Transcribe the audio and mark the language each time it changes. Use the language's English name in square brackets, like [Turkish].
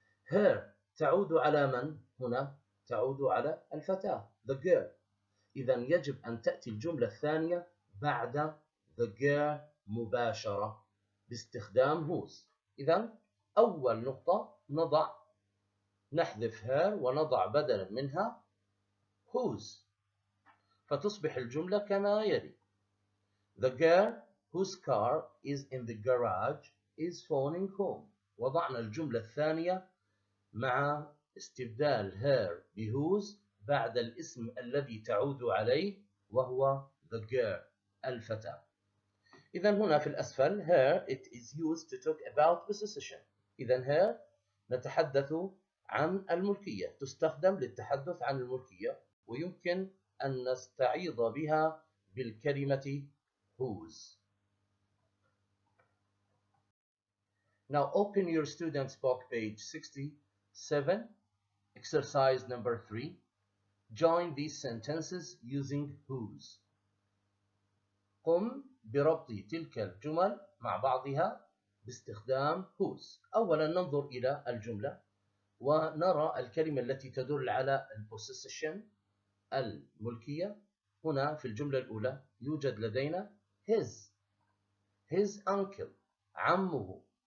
[Arabic] her تعود على من هنا؟ تعود على الفتاة [English] the girl. [Arabic] إذن يجب أن تأتي الجملة الثانية بعد [English] the girl [Arabic] مباشرة باستخدام whose. إذن أول نقطة نحذف her ونضع بدلا منها whose، فتصبح الجملة كما يلي: [English] The girl whose car is in the garage is phoning home. [Arabic] وضعنا الجملة الثانية مع استبدال her بwhose بعد الاسم الذي تعود عليه وهو [English] the girl [Arabic] الفتاة. إذن هنا في الأسفل [English] her it is used to talk about possession. [Arabic] إذن her نتحدث عن الملكية، تستخدم للتحدث عن الملكية، ويمكن أن نستعيض بها بالكلمة whose. [English] Now open your student's book page 67, exercise number 3. Join these sentences using whose. [Arabic] قم بربط تلك الجمل مع بعضها باستخدام whose. أولا ننظر إلى الجملة ونرى الكلمة التي تدل على البوسيشن الملكية. هنا في الجملة الأولى يوجد لدينا [English] his uncle [Arabic] عمه.